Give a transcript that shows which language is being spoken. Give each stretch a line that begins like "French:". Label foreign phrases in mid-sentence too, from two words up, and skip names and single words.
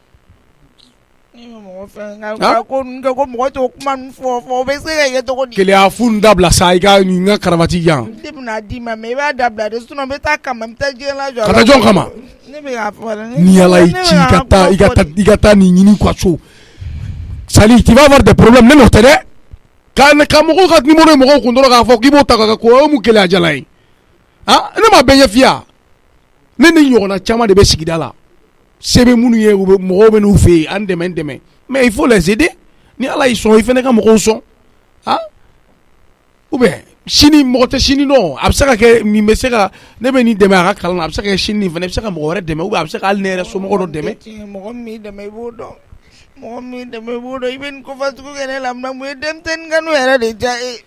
Bambara: ko mɔgɔ t'o kuma ninnu fɔ o bɛ se ka kɛ cogo di. Keleya fu n dabila sa i ka n ka karavati di yan. ne bɛna d'i ma mais i b'a dabila de sinon n bɛ taa kama n bɛ taa diɲɛ lajɔ. ka taa jɔn kama. ne bɛ k'a fɔ dɛ. ni Ala y'i ci i ka taa nin ɲini ka so sali
French: tu vas avoir des problèmes
Bambara: ne n'o tɛ dɛ ka mɔgɔw ka numéro ye mɔgɔw kun dɔrɔn k'a fɔ k'i b'o ta ka ko o ye mun Keleya jala ye ne m'a bɛɛ ɲɛf'i ye ne ni ɲɔgɔnna caman de bɛ sigida la se bɛ minnu ye mɔgɔw bɛ n'u fɛ yen an dɛmɛ
French: mais il faut les aider
Bambara: ni Ala y'i sɔn i fana ka mɔgɔw sɔn
French: ou bien
Bambara: sini mɔgɔ tɛ sini dɔn a bɛ se ka kɛ nin bɛ se ka ne bɛ nin dɛmɛ a ka kalan na a bɛ se ka kɛ sini nin fana bɛ se ka mɔgɔ wɛrɛ dɛmɛ
French: ou bien
Bambara: a bɛ se ka hali ne yɛrɛ somɔgɔ dɔ dɛmɛ. mɔgɔ min dɛmɛ i b'o dɔn mɔgɔ min dɛmɛ i b'o dɔn i bɛ nin kofa sugu kɛ ne la mun ye denmisɛnnin kanu yɛrɛ de diya e.